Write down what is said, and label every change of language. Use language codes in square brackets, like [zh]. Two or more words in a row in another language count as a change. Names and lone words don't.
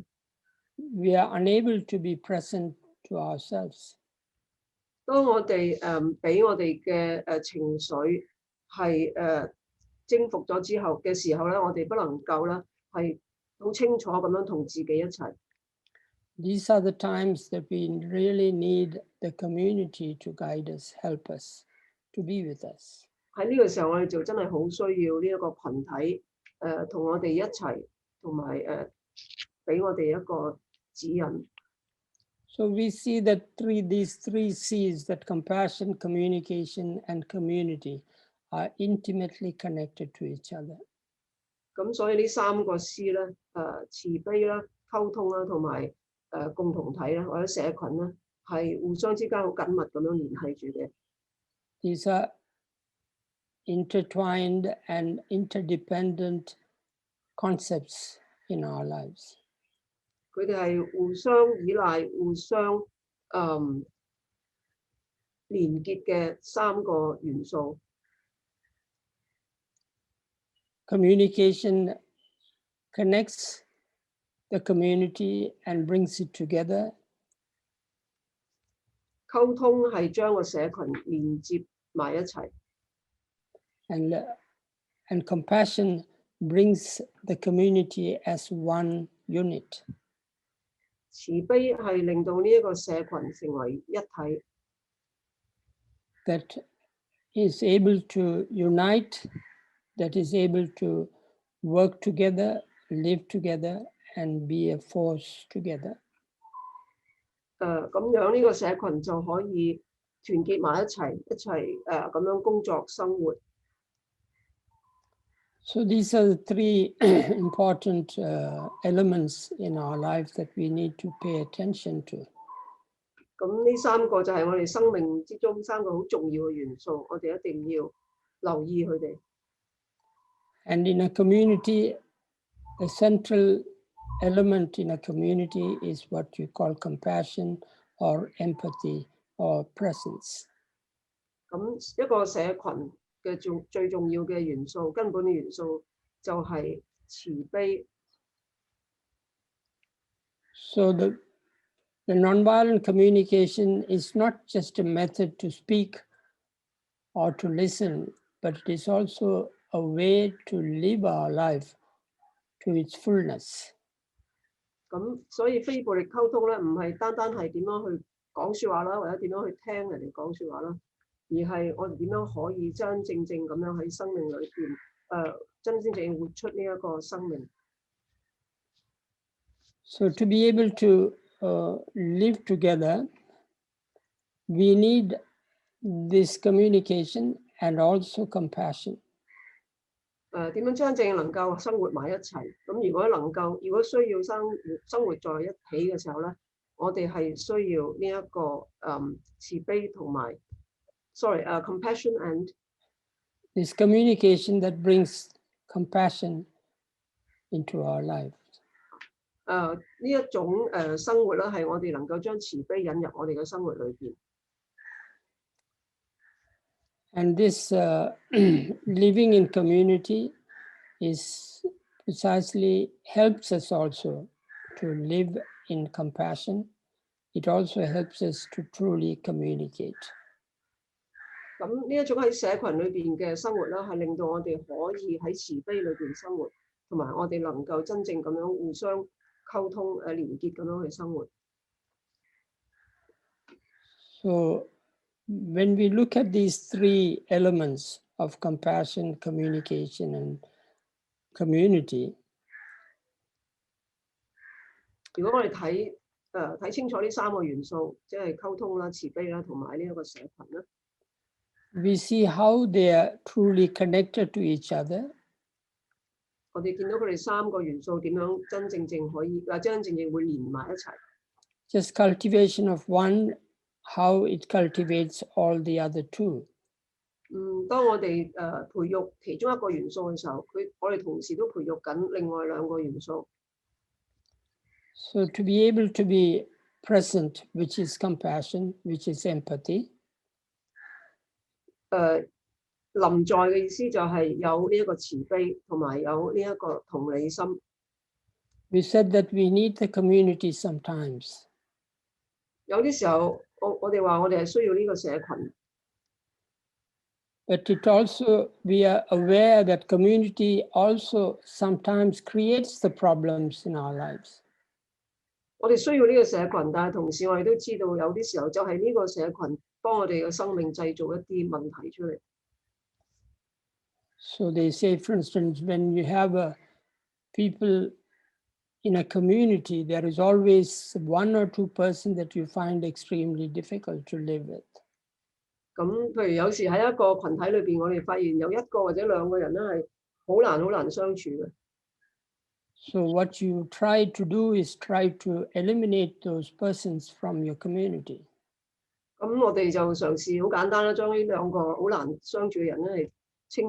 [en] We are unable to be present to ourselves. [yue] 當我哋俾我哋嘅情緒係征服咗之後嘅時候咧，我哋不能夠咧係好清楚咁樣同自己一齊。 [en] These are the times that we really need the community to guide us, help us, to be with us. [yue] 喺呢個時候，我哋就真係好需要呢一個群體同我哋一齊，同埋俾我哋一個指引。 [en] So we see that these three C's, that compassion, communication, and community, are intimately connected to each other. [yue] 咁所以呢三個 C 咧，慈悲啦、溝通啦，同埋共同體啦，或者社群咧，係互相之間好緊密咁樣聯繫住嘅。 [en] These are intertwined and interdependent concepts in our lives. [yue] 佢哋係互相依賴、互相連結嘅三個元素。 [en] Communication connects the community and brings it together. [yue] 溝通係將個社群連接埋一齊。 [en] And compassion brings the community as one unit. [yue] 慈悲係令到呢一個社群成為一體。 [en] That is able to unite, that is able to work together, live together, and be a force together. [yue] 咁樣呢個社群就可以團結埋一齊咁樣工作生活。 [en] So these are the three important elements in our life that we need to pay attention to. [yue] 咁呢三個就係我哋生命之中三個好重要嘅元素，我哋一定要留意佢哋。 [en] And in a community, the central element in a community is what you call compassion or empathy or presence. [yue] 咁一個社群嘅最重要嘅元素，根本嘅元素就係慈悲。 [en] So the nonviolent communication is not just a method to speak or to listen, but it is also a way to live our life to its fullness. [yue] 咁所以非暴力溝通咧，唔係單單係點樣去講説話啦，或者點樣去聽人哋講説話啦，而係我哋點樣可以真真正咁樣喺生命裏邊真真正正活出呢一個生命。 [en] So to be able to live together, we need this communication and also compassion. [yue] 點樣真正能夠生活埋一齊？咁如果需要生活在一起嘅時候咧，我哋係需要呢一個慈悲同埋 [en] compassion and this communication that brings compassion into our life. [yue] 呢一種生活咧，係我哋能夠將慈悲引入我哋嘅生活裏邊。 [en] And this living in community is precisely helps us also to live in compassion. It also helps us to truly communicate. [yue] 咁呢一種喺社群裏邊嘅生活咧，係令到我哋可以喺慈悲裏邊生活，同埋我哋能夠真正咁樣互相溝通連結咁樣去生活。 [en] So when we look at these three elements of compassion, communication, and community, [yue] 如果我哋睇清楚呢三個元素，即係溝通啦、慈悲啦，同埋呢一個社群啦， [en] we see how they are truly connected to each other. [yue] 我哋見到佢哋3個元素點樣真正可以真會連埋一齊。 [en] Just cultivation of one, how it cultivates all the other two. [yue] 當我哋培育其中一個元素嘅時候，我哋同時都培育緊另外2個元素。 [en] So to be able to be present, which is compassion, which is empathy. [yue] 臨在嘅意思就係有呢一個慈悲，同埋有呢一個同理心。 [en] We said that we need the community sometimes. [yue] 有啲時候，我哋話我哋係需要呢個社群。 [en] But it also, we are aware that community also sometimes creates the problems in our lives. [yue] 我哋需要呢個社群，但係同時我哋都知道有啲時候就係呢個社群幫我哋嘅生命製造一啲問題出嚟。 [en] So they say, for instance, when you have people in a community, there is always 1 or 2 persons that you find extremely difficult to live with. [yue] 咁譬如有時喺一個群體裏邊，我哋發現有1個或者2個人咧係好難相處嘅。 [en] So what you try to do is try to eliminate those persons from your community. [yue] 咁我哋就嘗試好簡單啦，將呢2個好難相處嘅人咧係清除。